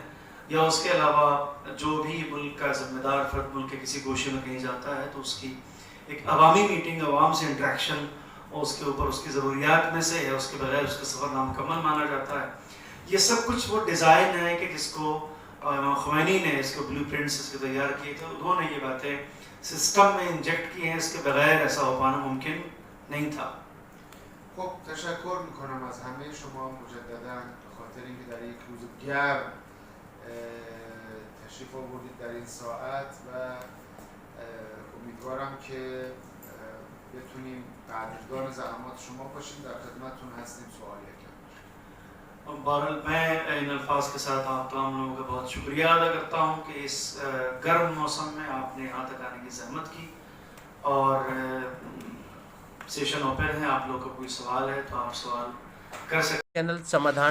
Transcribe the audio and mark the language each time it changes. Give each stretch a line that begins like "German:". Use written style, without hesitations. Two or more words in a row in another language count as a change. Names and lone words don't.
Urdu: یا اس کے علاوہ جو بھی ملک کا ذمہ دار فرد ملک کے کسی گوشے میں کہیں جاتا ہے تو اس کی ایک عوامی میٹنگ، عوام سے انٹرایکشن اور اس کے اوپر اس کی ضروریات میں سے ہے، اس کے بغیر اس کا سفر نامکمل مانا جاتا ہے. یہ سب کچھ وہ ڈیزائن ہے کہ جس کو امام خمینی نے اس کو بلیو پرنٹس اس کے تیار کیے تھے، انہوں نے یہ باتیں سسٹم میں انجیکٹ کی ہیں، اس کے بغیر ایسا ہو پانا ممکن نہیں تھا.
Persian: خب تشکر میکنم از همه شما مجددا به خاطر اینکه در یک روز گرم تشریف آوردید در این ساعت و امیدوارم که بتونیم قدردان زحمات شما باشیم. در خدمتتون هستیم. سوالی اگر
Urdu: بہرحال میں ان الفاظ کے ساتھ آپ تمام لوگوں کا بہت شکریہ ادا کرتا ہوں کہ اس گرم موسم میں آپ نے یہاں تک آنے کی زحمت کی اور
English: session open
Urdu: ہے. آپ لوگوں کا کوئی سوال ہے تو آپ سوال کر سکتے ہیں.